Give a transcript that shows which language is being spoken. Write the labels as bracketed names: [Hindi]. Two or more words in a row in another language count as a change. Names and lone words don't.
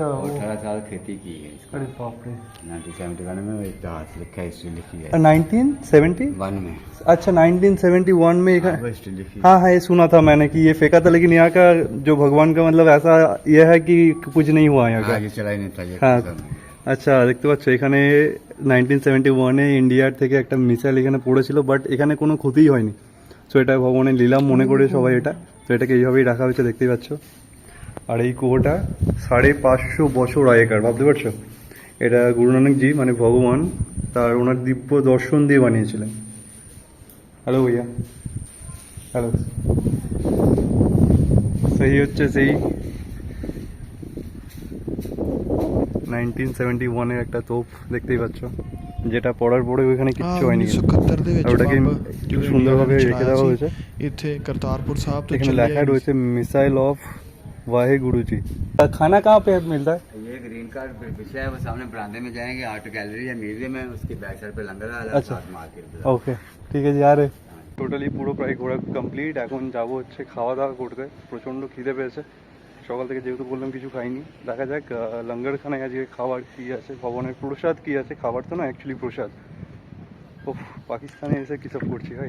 [Hindi] और 18 साल खेती की है इसको। अरे बाप रे। 1971 में इतिहास लिखा है, हिस्ट्री लिखी है 1970 वन में। अच्छा 1971 में एक वो हिस्ट्री लिखी है। हाँ हाँ ये सुना था मैंने कि ये फेंका था, लेकिन यहाँ का जो भगवान का मतलब ऐसा ये है कि कुछ नहीं हुआ यहाँ का। हाँ, ये चला ही नहीं था ये [Bangla] হ্যাঁ [Hindi] खत्म है। [Bangla] আচ্ছা দেখতে পাচ্ছ এখানে 1971-এ ইন্ডিয়ার থেকে একটা মিসাইল এখানে পড়েছিল, বাট এখানে কোনো ক্ষতিই হয়নি। সো এটা ভগবানের লীলা মনে করে সবাই এটা, তো এটাকে এইভাবেই রাখা হয়েছে, দেখতেই পাচ্ছ। আর এই কুয়োটা 550 বছর আগেকার, ভাবতে পারছো? এটা গুরু নানকজি মানে ভগবান তার ওনার দিব্য দর্শন দিয়ে বানিয়েছিলেন। হ্যালো ভাইয়া, হ্যালো। সেই হচ্ছে সেই 1971-এর একটা তোপ, দেখতেই পাচ্ছ, যেটা পড়ার পরে ওইখানে কিচ্ছু হয়নি, [Punjabi] 1971 ਦੇ ਵਿੱਚ [Bangla] আর ওটাকে [Punjabi] ਬੰਬ [Bangla] খুব সুন্দরভাবে রেখে [Punjabi] ਚਲਾਇਆ [Bangla] দেওয়া [Punjabi] ਸੀ। [Bangla] হয়েছে। [Punjabi] ਇੱਥੇ ਕਰਤਾਰਪੁਰ ਸਾਹਿਬ ਤੋਂ [Bangla] এখানে [Punjabi] ਚੱਲਿਆ [Bangla] লেখা রয়েছে [English] missile of [Hindi] वाहेगुरु जी। खाना कहाँ पे मिलता है? ये [English] green card [Hindi] विषय है, वो सामने बरामदे में जाएंगे, [English] art gallery [Hindi] या म्यूजियम है, उसके [English] back side [Hindi] पे लंगर वाला अच्छा। साथ मार्केट। [Bangla] ওকে, ঠিক আছে। আর টোটালি পুরো প্রায় ঘোরা কমপ্লিট। এখন যাবো হচ্ছে খাওয়া দাওয়া করতে, প্রচণ্ড খিদে পেয়েছে সকাল থেকে, যেহেতু বললাম কিছু খাইনি। দেখা যাক লঙ্গরখানায় আজকে খাবার কী আছে, ভবনের প্রসাদ কী আছে। খাবার তো না, অ্যাকচুয়ালি প্রসাদ। ও পাকিস্তানে এসে কী সব করছি ভাই।